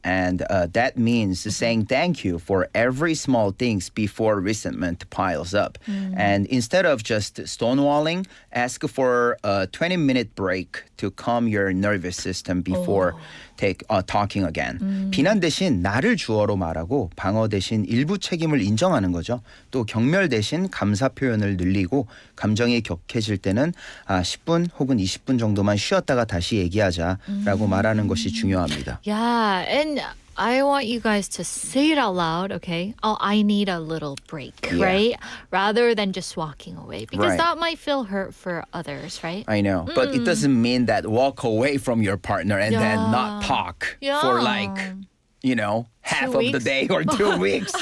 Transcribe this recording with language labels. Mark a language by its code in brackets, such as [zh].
[en] And that means saying thank you for every small things before resentment piles up. And instead of just stonewalling, ask for a 20-minute break to calm your nervous system before talking again. [ko] 비난 대신 나를 주어로 말하고 방어 대신 일부 책임을 인정하는 거죠. 또 경멸 대신 감사 표현을 늘리고 감정이 격해질 때는 10분 혹은 20분 정도만 쉬었다가 다시 얘기하자라고 말하는 것이 중요합니다. [en] Yeah, and I want you guys to say it out loud, okay? Oh, I need a little break, right? Rather than just walking away. Because that might feel hurt for others, right? I know. But it doesn't mean that walk away from your partner and then not talk for like, you know, half of the day or 2 weeks.